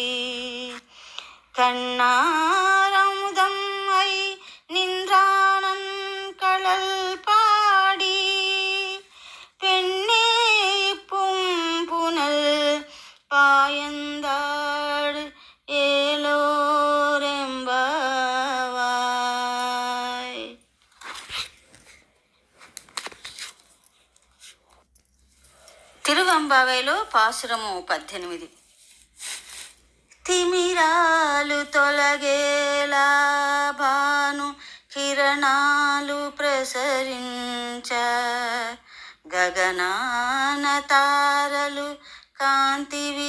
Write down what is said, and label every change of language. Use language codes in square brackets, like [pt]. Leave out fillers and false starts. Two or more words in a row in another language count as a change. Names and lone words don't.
[ta] கண்ணாரமுதம் ஐ நின்றானன் களல் பாடி பெண்ணே புனல் பாயந்தாடு ஏலோரெம்பாவாய். [te] తిరువంబావేలో పాసురము 18. తిమిరాలు తొలగేలా భాను కిరణాలు ప్రసరించ గగనాన తారలు కాంతి